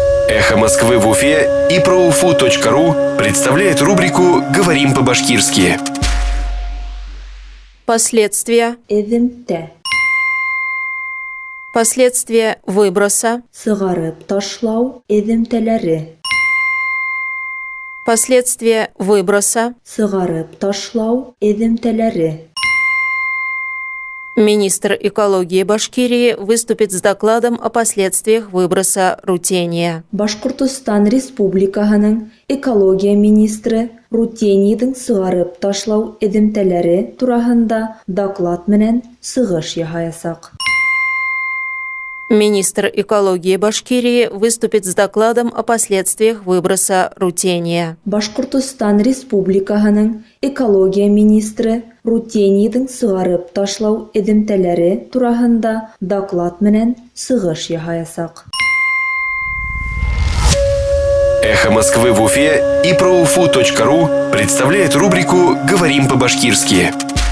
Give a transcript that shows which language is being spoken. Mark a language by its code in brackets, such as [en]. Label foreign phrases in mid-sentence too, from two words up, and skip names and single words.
[ru] Эхо Москвы в Уфе и ProUFU.ру представляет рубрику «Говорим по-башкирски». Последствия. [ba] Эҙемтә. [ru] Последствия выброса. [ba] Сығарып ташлау эҙемтәләре. [ru] Последствия выброса. [ba] Сығарып ташлау эҙемтәләре. [ru] Министр экологии Башкирии выступит с докладом о последствиях выброса рутения. [ba] Башҡортостан Республикаһының экология министры рутенийҙың сығарып ташлау эҙемтәләре тураһында доклад менән сығыш яһаясаҡ. [ru] Министр экологии Башкирии выступит с докладом о последствиях выброса рутения. [ba] Башҡортостан Республикаһының экология министры рутенийҙың сығарып ташлау эҙемтәләре тураһында доклад менән сығыш яһаясаҡ. [ru] Эхо Москвы в Уфе и ProUFU.ру представляет рубрику «Говорим по-башкирски».